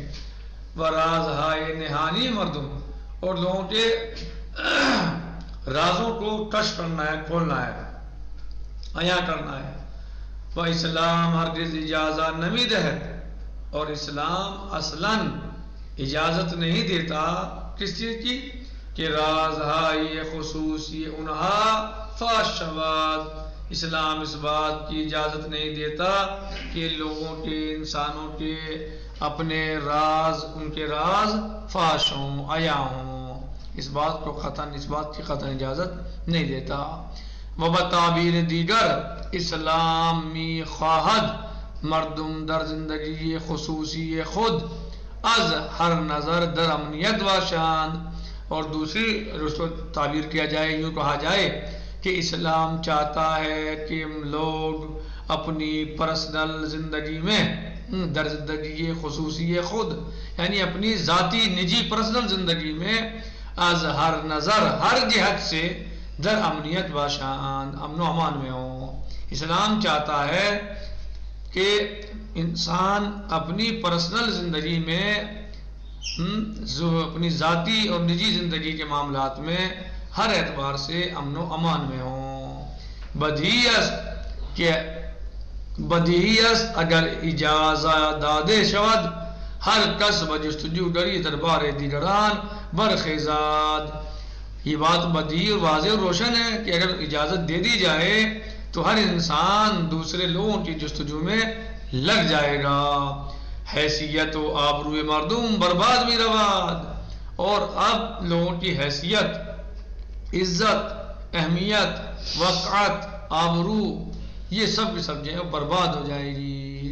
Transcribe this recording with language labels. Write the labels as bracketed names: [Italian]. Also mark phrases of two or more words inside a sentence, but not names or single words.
[Persian] وَرَازْهَا نِہَانِي مردم، [Urdu] اور لوگوں کے رازوں کو کشف کرنا ہے، کھولنا ہے، عیاں کرنا ہے۔ [Persian] وَإِسْلَامْ ہرگز اجازت نمی دہد، [Urdu] اور اسلام اصلاً اجازت نہیں دیتا کس چیز کی؟ [Persian] کہ رازهای خصوصی انہا فاش شود، [Urdu] اسلام اس بات کی اجازت نہیں دیتا کہ لوگوں کے، انسانوں کے اپنے راز، ان کے راز فاش ہوں، عیاں ہوں، اس بات کی قطعاً اجازت نہیں دیتا۔ [Persian] وبتعبیر دیگر اسلام می خواہد مردم در زندگی خصوصی خود از ہر نظر در امنیت باشند، [Urdu] اور دوسری تعبیر کیا جائے، یوں کہا جائے کہ اسلام چاہتا ہے کہ لوگ اپنی پرسنل زندگی میں، [Persian] در زندگی خصوصی خود [Urdu] یعنی اپنی ذاتی نجی پرسنل زندگی میں، [Persian] از ہر نظر، [Urdu] ہر جہت سے، [Persian] در امنیت باشند، [Urdu] امن و امان میں ہوں۔ اسلام چاہتا ہے کہ انسان اپنی پرسنل زندگی میں، اپنی ذاتی اور نجی زندگی کے معاملات میں ہر اعتبار سے امن و امان میں ہوں۔ [Persian] بدیہی است اگر اجازت داده شود ہر کس بجستجو گری دربار دیگران برخیزد۔ [Urdu] یہ بات بدیہی اور واضح اور روشن ہے کہ اگر اجازت دے دی جائے تو ہر انسان دوسرے لوگوں کی جستجو میں لگ جائے گا۔ [Persian] حیثیت و آبروئے مردم برباد بھی رواد، [Urdu] اور اب لوگوں کی حیثیت، عزت، اہمیت، وقعت، آبرو، یہ سب کی سب جو ہے برباد ہو جائے گی۔